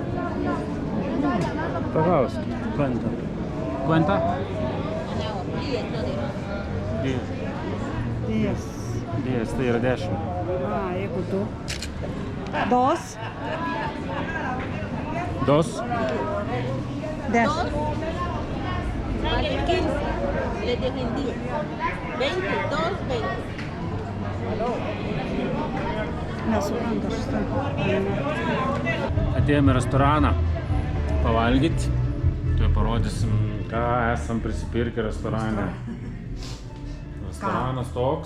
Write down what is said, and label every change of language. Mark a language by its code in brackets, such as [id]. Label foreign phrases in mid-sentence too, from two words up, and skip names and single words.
[lt] Paklausk. [es] Cuenta. Cuenta? 10. 10, [lt] tai yra 10. Jeigu tu. [es] Dos. 2. 10. Vale 15, le dejen 10. 20, 2, 20. [lt] Nesuprantu šitą. Atėjome į restoraną pavalgyti. Tuoj parodysim, ką esam prisipirkę restorane. Restoranas toks.